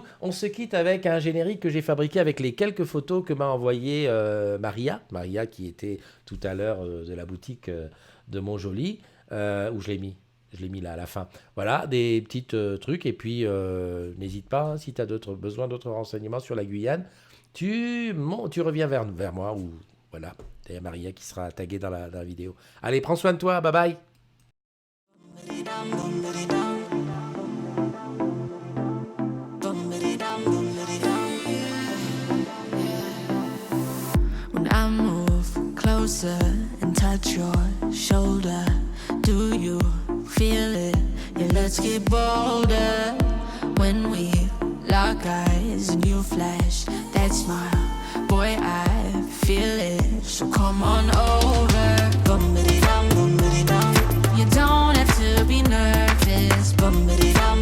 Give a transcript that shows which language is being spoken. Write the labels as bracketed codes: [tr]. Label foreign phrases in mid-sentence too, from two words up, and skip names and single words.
[fr] On se quitte avec un générique que j'ai fabriqué avec les quelques photos que m'a envoyé Maria qui était tout à l'heure de la boutique de Montjoly, où je l'ai mis. Je l'ai mis là à la fin. Voilà, des petits trucs. Et puis, n'hésite pas, hein, si tu as besoin d'autres renseignements sur la Guyane, tu reviens vers moi. Ou voilà, il y a Maria qui sera taguée dans la vidéo. Allez, prends soin de toi. [en] Bye bye. When I move closer and touch your shoulder, do you feel it? Yeah, let's get bolder. When we lock eyes and you flash that smile, boy, I feel it. So come on over. Bum-ba-dee-dum, bum-ba-dee-dum. You don't have to be nervous. Bum-ba-dee-dum.